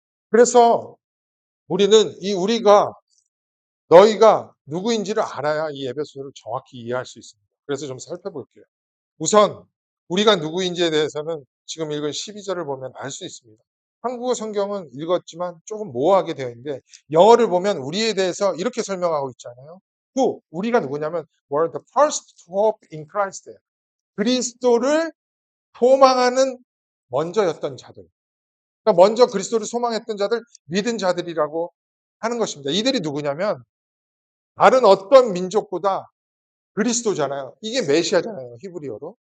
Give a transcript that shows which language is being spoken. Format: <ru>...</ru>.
<ko>그래서 우리는 이 우리가 너희가 누구인지를 알아야 이 에베소서를 정확히 이해할 수 있습니다. 그래서 좀 살펴볼게요. 우선 우리가 누구인지에 대해서는 지금 읽은 12절을 보면 알 수 있습니다. 한국어 성경은 읽었지만 조금 모호하게 되어 있는데 영어를 보면 우리에 대해서 이렇게 설명하고 있잖아요. 우리가 누구냐면</ko> <en>we're the first hope in Christ.</en> <ko>그리스도를 소망하는 먼저였던 자들. 그러니까 먼저 그리스도를 소망했던 자들, 믿은 자들이라고 하는 것입니다. 이들이 누구냐면 다른 어떤 민족보다 그리스도잖아요. 이게 메시아잖아요. 히브리어로.</ko>